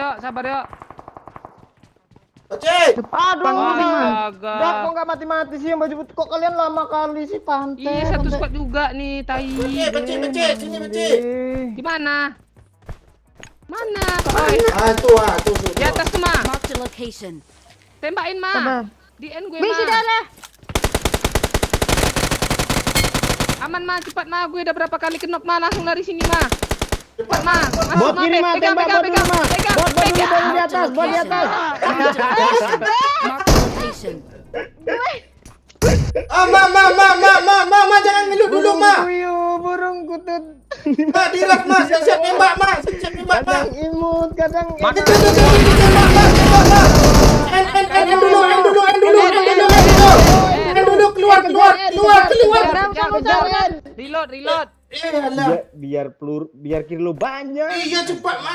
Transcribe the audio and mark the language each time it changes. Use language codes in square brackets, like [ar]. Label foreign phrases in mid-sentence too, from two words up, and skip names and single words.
[id] yuk. Bisa yuk, sabar yuk. Pakcik. Aduh, Astaga. Dah, kok nggak mati-mati sih yang baju putih? Kok kalian lama kali sih pantai? Iya, satu squad juga nih, tai. Pakcik, sini pakcik. Di mana? Mana? Oi, Tuh. di atas tuh, Ma. [en] Marked a location. [id] Tembakin, Ma. Sabar. Di end gue, Misi Ma. darah. Aman, Ma, cepat, Ma. Gue udah berapa kali kenok, Ma. Langsung lari sini, Ma. Cepat, Ma. Masuk, Bot kiri, Ma, Pegang, tembak pegang, bot dulu, pegang. Ma. Pegang, Bot dulu, pegang. bot di atas, bot di atas. [en] Marked a location. Marked a location. [id] Ma, jangan ngeluh dulu, Ma. Puyuh, burung kutut. Ma, diras, Ma. Siap nembak, Ma. Siap nembak, Ma. Kadang imut, kadang Mati. Tembak, Ma. End dulu. Keluar. Reload. biar kiri lu banyak. Iya cepat, Ma.